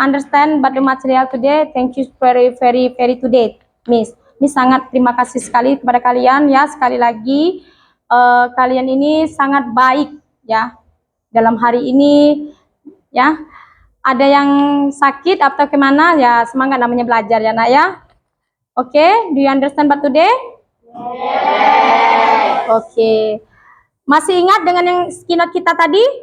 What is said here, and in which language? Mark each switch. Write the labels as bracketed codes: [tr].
[en] Understand but the material today. Thank you very today, Miss. [id] Miss sangat terima kasih sekali kepada kalian ya. Sekali lagi kalian ini sangat baik ya dalam hari ini ya. Ada yang sakit atau kemana ya, semangat namanya belajar ya nak ya. [en] Oke, do you understand but today? Oke. [id] Masih ingat dengan yang keynote kita tadi?